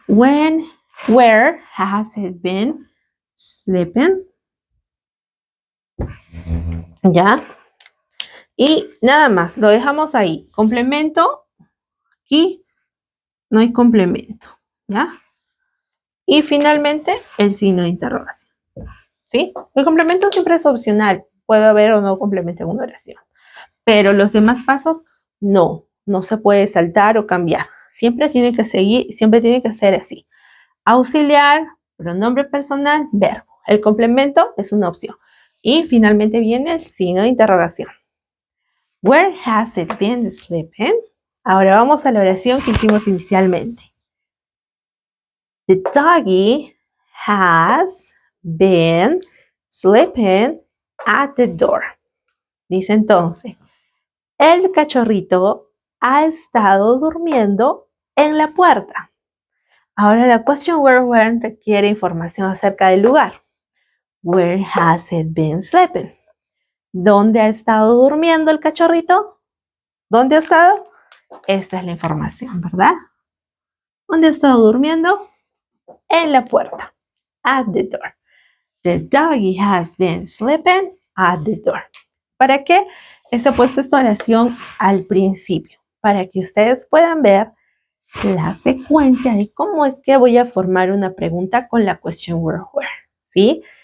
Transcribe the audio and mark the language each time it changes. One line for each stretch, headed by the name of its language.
English: Where has it been sleeping?
Spanish: ¿Ya? Y nada más, lo dejamos ahí. Complemento, aquí no hay complemento, ¿ya? Y finalmente, el signo de interrogación, ¿sí? El complemento siempre es opcional. Puede haber o no complemento en una oración. Pero los demás pasos, no se puede saltar o cambiar. Siempre tiene que seguir, siempre tiene que ser así. Auxiliar, pronombre personal, verbo. El complemento es una opción. Y finalmente viene el signo de interrogación.
English: Where has it been sleeping?
Spanish: Ahora vamos a la oración que hicimos inicialmente.
English: The doggy has been sleeping at the door.
Spanish: Dice entonces, el cachorrito ha estado durmiendo en la puerta. Ahora la question where requiere información acerca del lugar.
English: Where has it been sleeping?
Spanish: ¿Dónde ha estado durmiendo el cachorrito? ¿Dónde ha estado? Esta es la información, ¿verdad? ¿Dónde ha estado durmiendo? En la puerta.
English: At the door. The doggy has been sleeping at the door.
Spanish: ¿Para qué he puesto esta oración al principio? Para que ustedes puedan ver la secuencia de cómo es que voy a formar una pregunta con la question where, ¿sí?